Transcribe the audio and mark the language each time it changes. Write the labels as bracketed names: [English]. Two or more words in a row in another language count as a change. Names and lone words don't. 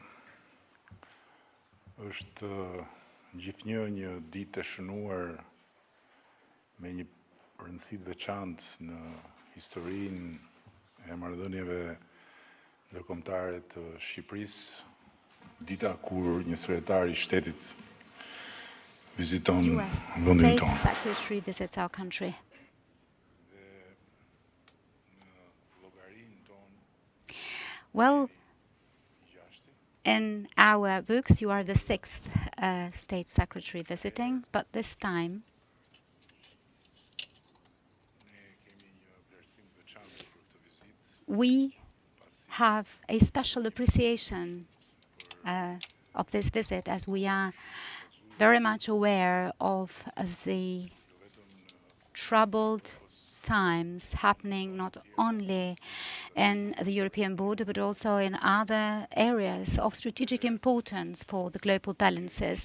[Albanian] është gjithnjë një ditë e shënuar me një rëndësi të veçantë në historinë e marrëdhënieve ndërkombëtare të Shqipërisë, dita kur një sekretar i shtetit viziton vendin tonë. [English] State Secretary visits our country. Well, in our books, you are the sixth State Secretary visiting, but this time we have a special appreciation of this visit, as we are very much aware of the troubled times happening not only in the European border but also in other areas of strategic importance for the global balances.